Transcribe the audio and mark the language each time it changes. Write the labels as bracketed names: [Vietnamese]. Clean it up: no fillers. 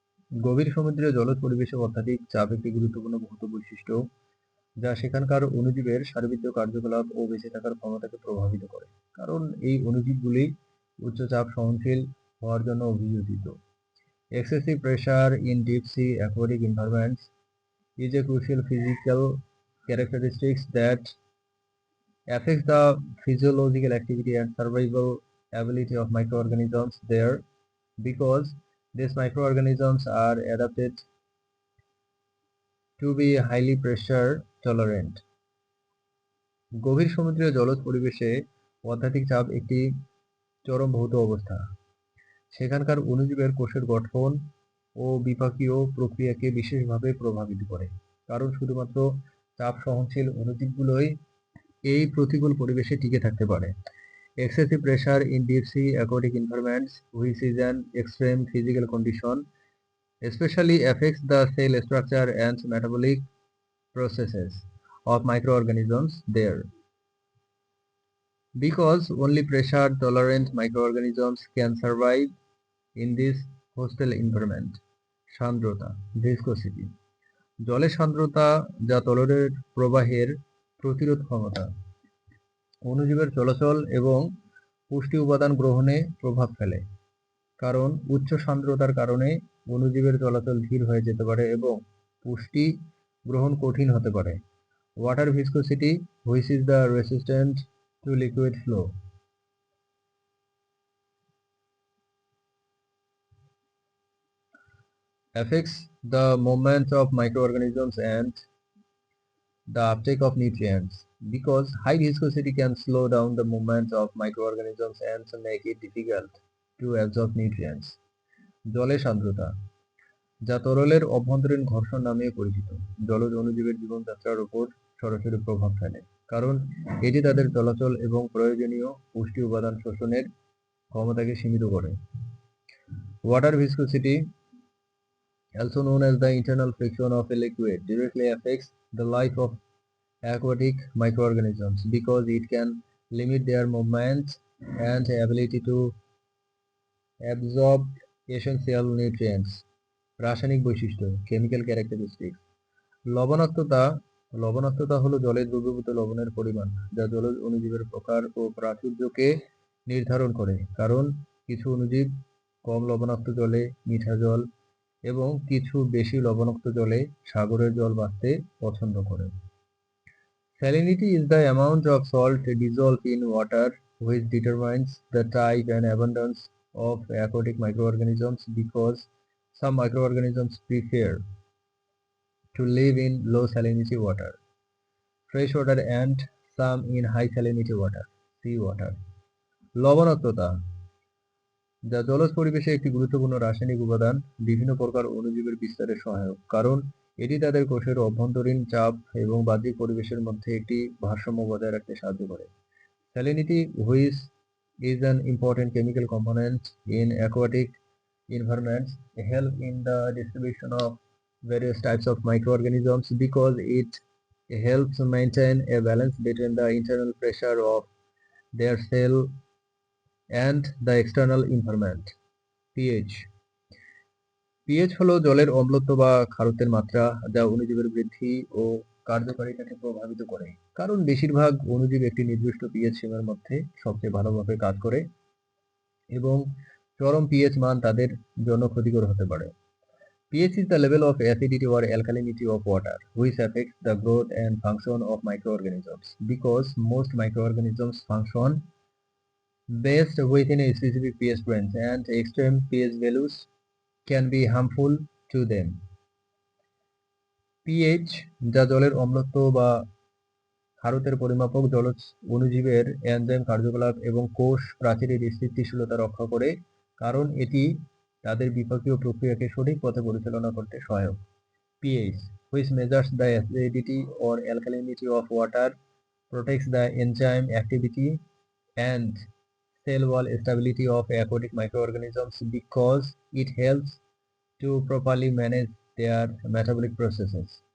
[Bangla] গভীর সমুদ্রে জলজ পরিবেশে অত্যাধিক চাপ একটি গুরুত্বপূর্ণ ভৌত বৈশিষ্ট্য যা সেখানকার অণুজীবের সার্বিক কার্যকলাপ ও বেঁচে থাকার ক্ষমতাকে প্রভাবিত করে। কারণ এই অণুজীবগুলি উচ্চ চাপ সহনশীল হওয়ার জন্য অভিযোজিত। [English] Excessive pressure in deep sea aquatic environments is a crucial physical characteristic that affects the physiological activity and survival ability of microorganisms there because these microorganisms are adapted to be highly pressure tolerant. [Bangla] গভীর সমুদ্রীয় জলজ পরিবেশে অত্যাধিক চাপ একটি চরম ভৌত অবস্থা। সেখানকার অণুজীবের কোষের গঠন ও বিপাকীয় প্রক্রিয়াকে বিশেষভাবে প্রভাবিত করে। কারণ শুধুমাত্র চাপ সহনশীল অণুজীবগুলোই এই প্রতিকূল পরিবেশে টিকে থাকতে পারে। [English] Excessive pressure in deep sea aquatic environments, which is an extreme physical condition, especially affects the cell structure and metabolic processes of microorganisms there. Because only pressure-tolerant microorganisms can survive in this hostile environment. [Bangla] সান্দ্রতা, viscosity, জলের সান্দ্রতা যা তরলের প্রবাহের প্রতিরোধ ক্ষমতা, অণুজীবের চলাচল এবং পুষ্টি উপাদান গ্রহণে প্রভাব ফেলে। কারণ উচ্চ সান্দ্রতার কারণে অণুজীবের চলাচল ধীর হয়ে যেতে পারে এবং পুষ্টি গ্রহণ কঠিন হতে পারে। [English] Water viscosity, which is the resistant to liquid flow, affects the movement of microorganisms and the uptake of nutrients. Because high viscosity can slow down the movement of microorganisms and make it difficult to absorb nutrients. [Bangla] জলের সান্দ্রতা, যা তরলের অভ্যন্তরীণ ঘর্ষণ নামে পরিচিত, জলজ অণুজীবের জীবনযাত্রার উপর সরাসরি প্রভাব ফেলে। কারণ এটি তাদের চলাচল এবং প্রয়োজনীয় পুষ্টি উপাদান শোষণের ক্ষমতাকে সীমিত করে। [English] Water viscosity, also known as the internal friction of a liquid, directly affects the life of aquatic microorganisms because it can limit their movements and ability to absorb essential nutrients. [Bangla] রাসায়নিক বৈশিষ্ট্য, [English] chemical characteristics. [Bangla] লবণাক্ততা, লবণাক্ততা হলো জলে দ্রবীভূত লবণের পরিমাণ যা জলজ অণুজীবের প্রকার ও প্রাচুর্যকে নির্ধারণ করে। কারণ কিছু অণুজীব কম লবণাক্ত জলে মিঠা জল এবং কিছু বেশি লবণাক্ত জলে সাগরের জল বাঁচতে পছন্দ করে। [English] Salinity is the amount of salt dissolved in water which determines the type and abundance of aquatic microorganisms because some microorganisms prefer to live in low salinity water, fresh water and some in high salinity water, sea water. [Bangla] লবণাক্ততা, যা জলজ পরিবেশে একটি গুরুত্বপূর্ণ রাসায়নিক উপাদান বিভিন্ন প্রকার অণুজীবের বিস্তারে সহায়ক। কারণ এটি তাদের কোষের অভ্যন্তরীণ চাপ এবং বাহ্যিক পরিবেশের মধ্যে একটি ভারসাম্য বজায় রাখতে সাহায্য করে। [English] Salinity, which is an important chemical component in aquatic environments, help in the distribution of various types of microorganisms because it helps maintain a balance between the internal pressure of their cell and the external environment. [Bangla] pH, pH হলো জলের অম্লত্ব বা ক্ষারত্বের মাত্রা যা অণুজীবের বৃদ্ধি ও কার্যকারিতাকে প্রভাবিত করে। কারণ বেশিরভাগ অণুজীব একটি নির্দিষ্ট পিএইচ সীমার মধ্যে সবচেয়ে ভালোভাবে কাজ করে এবং চরম পিএইচ মান তাদের জন্য ক্ষতিকর হতে পারে। [English] pH is the level of acidity or alkalinity of water, which affects the growth and function of microorganisms. Because most microorganisms function best within a specific pH range, and extreme pH values can be harmful to them. [Bangla] pH, যা জলের অম্লত্ব বা ক্ষারতের পরিমাপক, জলজ অণুজীবের enzyme কার্যকলাপ এবং কোষ প্রাচীরের স্থিতিশীলতা রক্ষা করে, কারণ এটি তাদের বিপাকীয় প্রক্রিয়াকে সঠিক পথে পরিচালনা করতে সহায়ক। [English] pH, which measures the acidity or alkalinity of water, protects the enzyme activity and cell wall stability of aquatic microorganisms because it helps to properly manage their metabolic processes.